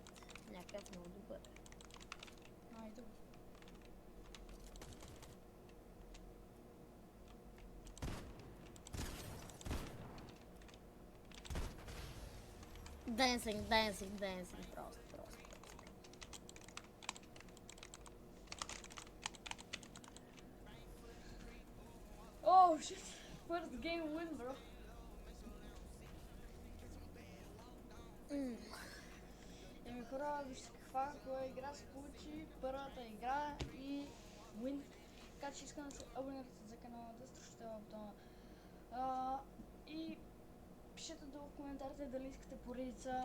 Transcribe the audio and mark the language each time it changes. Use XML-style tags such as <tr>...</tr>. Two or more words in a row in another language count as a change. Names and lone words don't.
<bg>Някакъв много добър. Айде. Денсинг, просто.</bg> <en>Oh shit. First game win, bro.</en> <bg>Еми хора, вижте каква игра се получи. Първата игра и win. Така че искам да се абонирате за канала, да струшите в бутона. И пишете долу в коментарите дали искате поредица.</bg>